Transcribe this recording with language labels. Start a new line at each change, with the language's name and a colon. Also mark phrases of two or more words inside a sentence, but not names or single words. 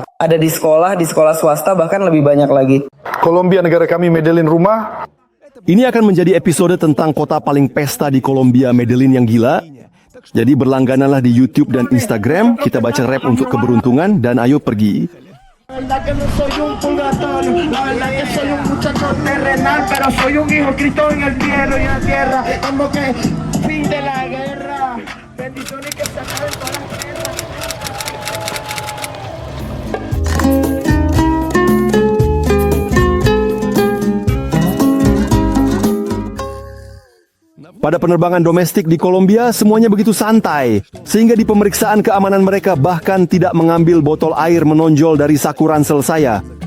Indonesian: Ada di sekolah swasta bahkan lebih banyak lagi. Kolombia negara kami, Medellin rumah. Ini akan menjadi episode tentang kota paling pesta di Kolombia, Medellin yang gila. Jadi berlanggananlah di YouTube dan Instagram, kita baca rap untuk keberuntungan dan ayo pergi.
Spanish: La verdad que no soy un purgatorio, la verdad que soy un muchacho terrenal, pero soy un hijo Cristo en el cielo y en la tierra, como que fin de la guerra, bendiciones que se acaben todas las guerras.
Indonesian: Pada penerbangan domestik di Kolombia, semuanya begitu santai. Sehingga di pemeriksaan keamanan mereka bahkan tidak mengambil botol air menonjol dari saku ransel saya.